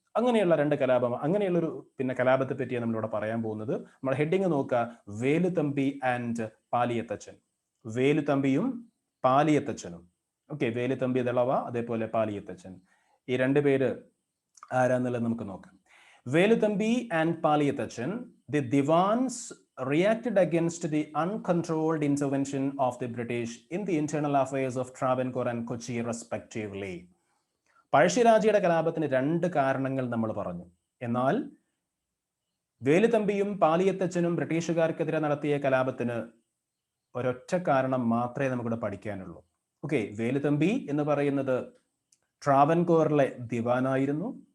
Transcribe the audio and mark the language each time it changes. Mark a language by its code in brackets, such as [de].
[ml] അങ്ങനെയുള്ള രണ്ട് കലാപം, അങ്ങനെയുള്ളൊരു കലാപത്തെ പറ്റിയാണ് നമ്മളിവിടെ പറയാൻ പോകുന്നത്. നമ്മൾ ഹെഡിങ് നോക്കുക, വേലുത്തമ്പി ആൻഡ് പാലിയത്തച്ചൻ. വേലുത്തമ്പിയും പാലിയത്തച്ചനും. ഓക്കെ, വേലുത്തമ്പി ദളവ, അതേപോലെ പാലിയത്തച്ചൻ. ഈ രണ്ട് പേര് ആരാന്നുള്ളത് നമുക്ക് നോക്കാം. [en] Velu Thampi and Paliath Achan, the Diwans reacted against the uncontrolled intervention of the British in the internal affairs of Travancore and Kochi respectively. [ml] പഴശ്ശിരാജയുടെ കലാപത്തിന് രണ്ട് കാരണങ്ങൾ നമ്മൾ പറഞ്ഞു. എന്നാൽ വേലുത്തമ്പിയും പാലിയത്തച്ചനും ബ്രിട്ടീഷുകാർക്കെതിരെ നടത്തിയ കലാപത്തിന് ഒരൊറ്റ കാരണം മാത്രമേ നമുക്കിവിടെ പഠിക്കാനുള്ളൂ. ഓക്കെ, വേലുത്തമ്പി എന്ന് പറയുന്നത് ട്രാവൻകൂറിലെ ദിവാനായിരുന്നു.